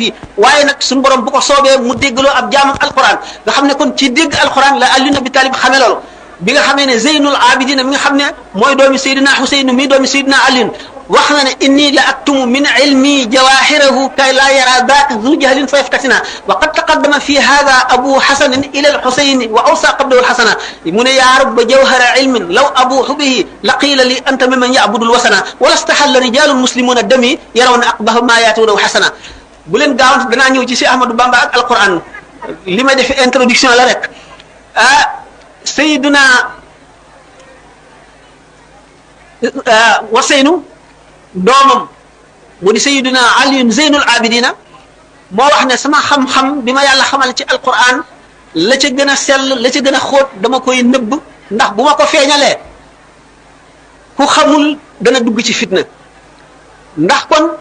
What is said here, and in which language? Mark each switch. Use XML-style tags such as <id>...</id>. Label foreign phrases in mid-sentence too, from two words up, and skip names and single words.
<wo>yi waaye nag suñu borom bu ko soobee mu déggloo ab jaamam alquran nga xam ne kon ci dégg alquran la Ali Nabi Talib xamee loolu bi nga xamee ne Zeynul Abidin mi nga xam ne mooy doomi Seydina Xuseyn mi doomi Seydina Ali wax na ne</wo> <ar>إني لأكتم من علمي جواهره كي لا يرى ذاك ذو جهل فيفتتنا وقد تقدم في هذا أبو حسن إلى الحسين ووصى قبله الحسنا</ar> <wo>mu ne</wo> <ar>يا رب جوهر علم لو أبوح به لقيل لي أنت ممن يعبد الوثنا ولاستحل رجال مسلمون دمي يرون أقبح ما يأتونه حسنا</ar> <wo>bu leen gaawant danaa ñëw ci si Ahmadou Bamba ak alquran li may def introduction la rek</wo> <ar>Sayyiduna</ar> <wo>Waseynu doomam mu di Sayyiduna Ali Zeynul Abidina moo wax ne sama xam-xam bi ma yàlla xamal ci alquran la ca gën a sell la ca gën a xóot dama koy nëbb ndax bu ma ko feeñalee ku xamul dana dugg ci fitna ndax kon</wo>